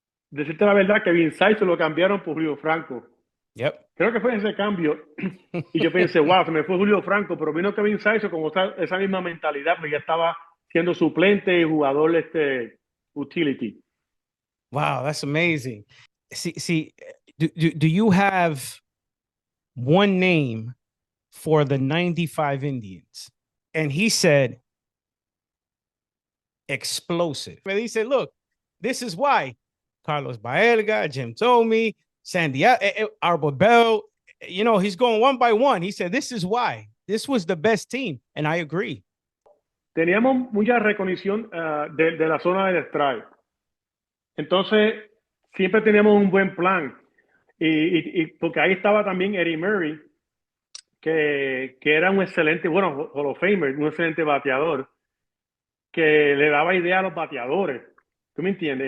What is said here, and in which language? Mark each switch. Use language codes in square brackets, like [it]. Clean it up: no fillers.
[es] Decirte la verdad que Vince se lo cambiaron por Julio Franco. [en] Yep. [es] Creo que fue ese cambio. Y yo pensé, wow, se me fue Julio Franco, pero vino Kevin Saiso con esa misma mentalidad, porque ya estaba siendo suplente y jugador utility. [en] Wow, that's amazing. See, do you have one name for the 95 Indians? And he said, explosive. [es] Me dice, [en] look, this is why. Carlos Baelga, Jim Tomey, Sandy Arbor Bell, you know, he's going one by one. He said, this is why. This was the best team. And I agree. [es] Teníamos mucha recognición de la zona del strike. Entonces, siempre teníamos un buen plan. Y porque ahí estaba también Eddie Murray, que era un excelente, bueno, Hall of Famer, un excelente bateador, que le daba idea a los bateadores. ¿Tú me entiendes?